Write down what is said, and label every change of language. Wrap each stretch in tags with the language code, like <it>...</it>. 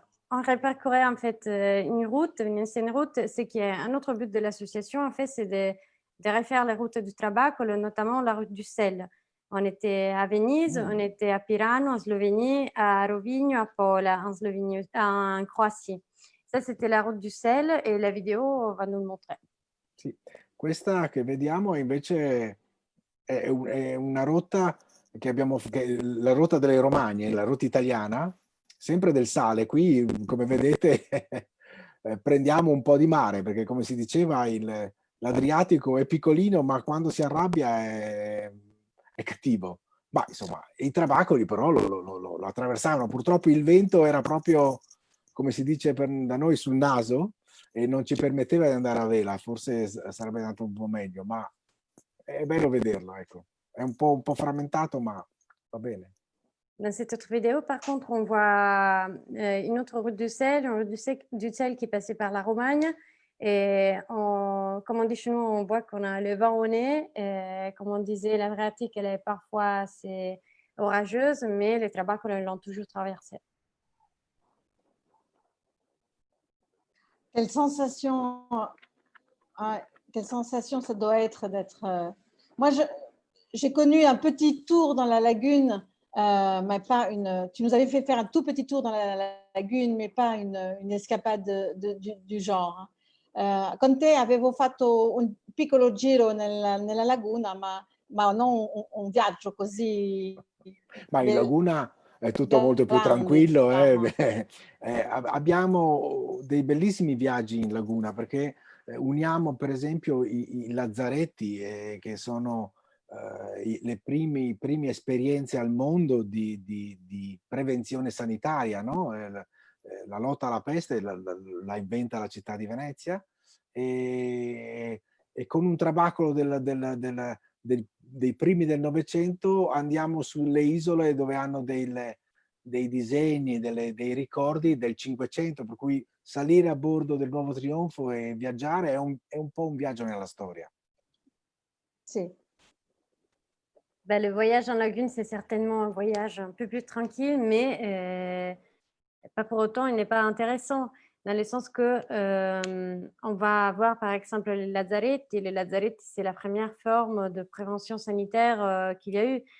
<fr>On répercorait en fait une route, une ancienne route. C'est qu'il y a un autre but de l'association, en fait, c'est de refaire les routes du Trabacolo, notamment la route du sel. On était à Venise, on était à Pirano, en Slovénie, à Rovigno, à Pola, en Slovénie, en Croatie. Ça, c'était la route du sel et la vidéo va nous le montrer.</fr> <it>Sì. Questa che vediamo invece è una rotta che abbiamo, che è la rotta delle Romagne, la rotta italiana, sempre del sale. Qui, come vedete, prendiamo un po' di mare, perché come si diceva l'Adriatico è piccolino, ma quando si arrabbia è cattivo. Ma insomma, i trabacoli però lo attraversavano. Purtroppo il vento era proprio, come si dice da noi, sul naso, e non ci permetteva di andare a vela. Forse sarebbe andato un po' meglio, ma è bello vederlo, ecco. È un po' frammentato, ma va bene.</it> <fr>Dans cette autre vidéo, par contre, on voit une autre route du sel, une route du sel qui passait par la Romagne. Et comme on dit chez nous, on voit qu'on a le vent au nez. Et comme on disait, l'Adriatique, elle est parfois assez orageuse, mais les Trabacoli l'ont toujours traversée. Quelle sensation ça doit être d'être... Moi, j'ai connu un petit tour dans la lagune, mais pas une... Tu nous avais fait faire un tout petit tour dans la lagune, mais pas une escapade du genre.</fr> <it>Con te avevo fatto un piccolo giro nella laguna, ma non un viaggio così... Ma in laguna è tutto molto più tranquillo. Abbiamo dei bellissimi viaggi in laguna, perché uniamo per esempio i lazzaretti, che sono le prime esperienze al mondo di prevenzione sanitaria, no? La lotta alla peste la inventa la città di Venezia, e con un trabacolo dei primi del Novecento andiamo sulle isole dove hanno dei disegni, dei ricordi del Cinquecento, per cui salire a bordo del Nuovo Trionfo e viaggiare è un po' un viaggio nella storia. Sì.</it> <fr>Ben, le voyage en lagune, c'est certainement un voyage un peu plus tranquille, mais pas pour autant, il n'est pas intéressant, dans le sens que on va avoir par exemple les lazzaretti. Les lazzaretti, c'est la première forme de prévention sanitaire qu'il y a eu.</fr>